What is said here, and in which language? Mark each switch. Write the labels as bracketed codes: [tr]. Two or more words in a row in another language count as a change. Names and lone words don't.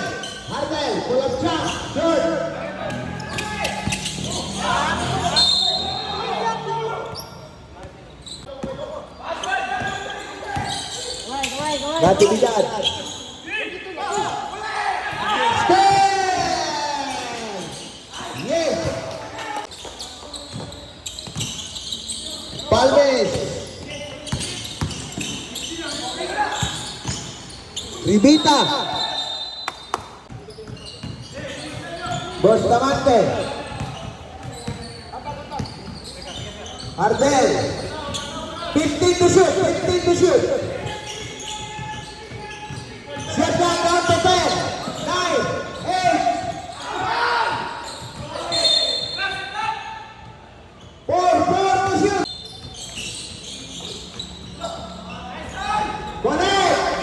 [en] Hardel, pull up shot. Short. Natividad. Stand. Yes. Palmes. Ribita. Bustamante. Ardel. 15 to shoot. 15 to shoot. Set that down to 10. 9. 8. 4 to shoot. Connect.